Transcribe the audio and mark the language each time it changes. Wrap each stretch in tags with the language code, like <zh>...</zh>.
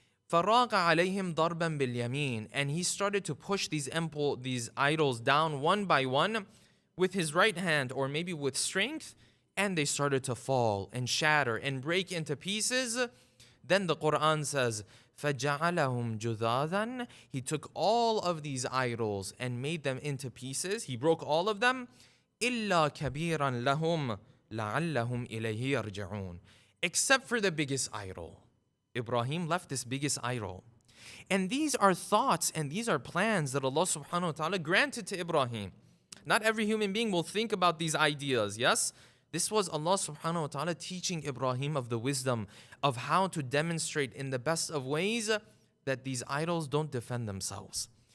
<ar>فَرَاغَ عَلَيْهِمْ ضَرْبًا بِالْيَمِينِ,</ar> <en>and he started to push these idols down one by one with his right hand, or maybe with strength, and they started to fall and shatter and break into pieces. Then the Quran says,</en> <ar>فَجَعَلَهُمْ جُذَاذًا,</ar> <en>he took all of these idols and made them into pieces. He broke all of them.</en> <ar>إِلَّا كَبِيرًا لَهُمْ لَعَلَّهُمْ إِلَيْهِ يَرْجِعُونَ,</ar> <en>except for the biggest idol. Ibrahim left this biggest idol. And these are thoughts and these are plans that Allah subhanahu wa ta'ala granted to Ibrahim. Not every human being will think about these ideas, yes? This was Allah subhanahu wa ta'ala teaching Ibrahim of the wisdom of how to demonstrate in the best of ways that these idols don't defend themselves.</en>